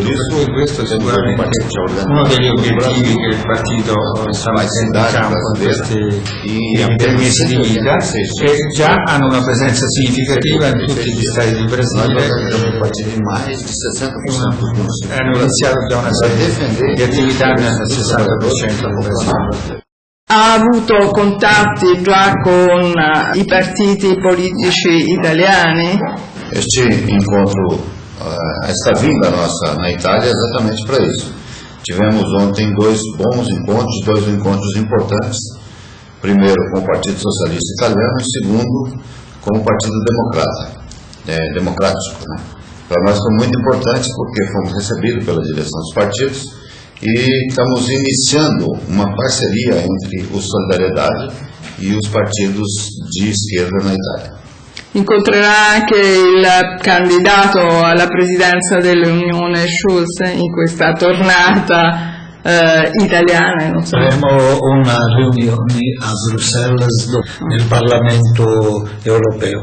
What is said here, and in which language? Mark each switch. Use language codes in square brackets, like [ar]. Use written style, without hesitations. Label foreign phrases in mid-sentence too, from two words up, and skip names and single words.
[it] Per cui questo è sicuramente uno degli obiettivi che il partito sta mettendo in campo in questi primi mesi di vita, e già hanno una presenza significativa in tutti gli stati del Brasile. Hanno iniziato già una serie di attività nel 60% del Brasile. Ha avuto contatti già con i partiti politici italiani? [pt] Este encontro está vindo na Itália exatamente para isso. Tivemos ontem dois bons encontros, dois encontros importantes. Primeiro com o Partido Socialista Italiano e segundo com o Partido Democrático. Né? Para nós foi muito importante porque fomos recebidos pela direção dos partidos e estamos iniciando uma parceria entre o Solidariedade e os partidos de esquerda na Itália. [it] Incontrerà anche il candidato alla presidenza dell'Unione Schulz in questa tornata italiana. Non so. Faremo una riunione a Bruxelles nel Parlamento europeo.